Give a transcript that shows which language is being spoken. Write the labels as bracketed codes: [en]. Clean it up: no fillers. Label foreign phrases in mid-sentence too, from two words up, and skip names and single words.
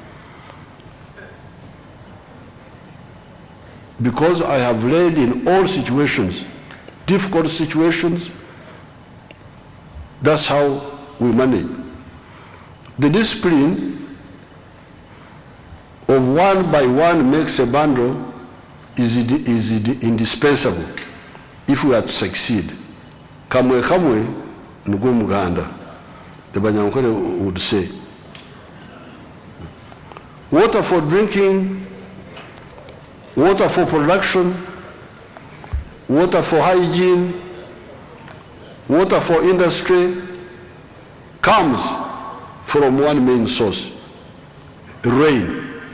[en] Because I have led in all situations, difficult situations, that's how we manage. The discipline of one by one makes a bundle is indispensable if we are to succeed. [nyn] Kamwe kamwe nugwe muganda, [en] the Banyankole would say. Water for drinking, water for production, water for hygiene, water for industry comes from one main source, rain.